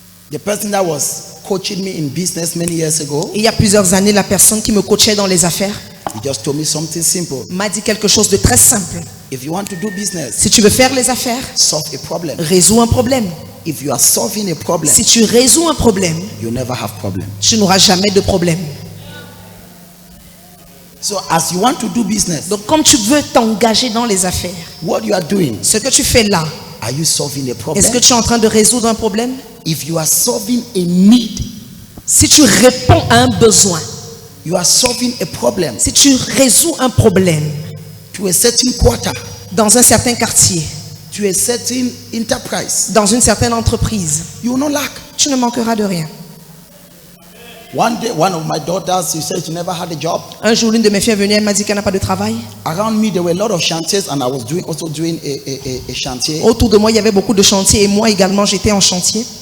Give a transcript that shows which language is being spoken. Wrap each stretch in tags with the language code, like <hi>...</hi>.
<en>The person that was coaching me in business many years ago,</en> <fr>Et il y a plusieurs années, la personne qui me coachait dans les affaires</fr> <en>he just told me something simple.</en> <fr>m'a dit quelque chose de très simple.</fr> <en>If you want to do business,</en> <fr>Si tu veux faire les affaires,</fr> <en>solve a problem.</en> <fr>résous un problème.</fr> <en>If you are solving a problem,</en> <fr>Si tu résous un problème,</fr> <en>you never have problem.</en> <fr>tu n'auras jamais de problème.</fr> <en>So as you want to do business,</en> <fr>Donc comme tu veux t'engager dans les affaires,</fr> <en>what you are doing,</en> <fr>ce que tu fais là,</fr> <en>are you solving a problem?</en> <fr>est-ce que tu es en train de résoudre un problème?</fr> <en>If you are solving a need,</en> <fr>Si tu réponds à un besoin,</fr> <en>you are solving a problem</en> <fr>si tu résous un problème</fr> <en>to a certain quarter,</en> <fr>dans un certain quartier,</fr> <en>to a certain enterprise,</en> <fr>dans une certaine entreprise,</fr> <en>you will not lack.</en> <fr>tu ne manqueras de rien.</fr> <en>One day, one of my daughters, she said she never had a job.</en> <fr>Un jour, l'une de mes filles est venue, elle m'a dit qu'elle n'a pas de travail.</fr> <en>Around me, there were a lot of chantiers, and I was also doing a chantier.</en> <fr>Autour de moi, il y avait beaucoup de chantiers et moi également, j'étais en chantier.</fr>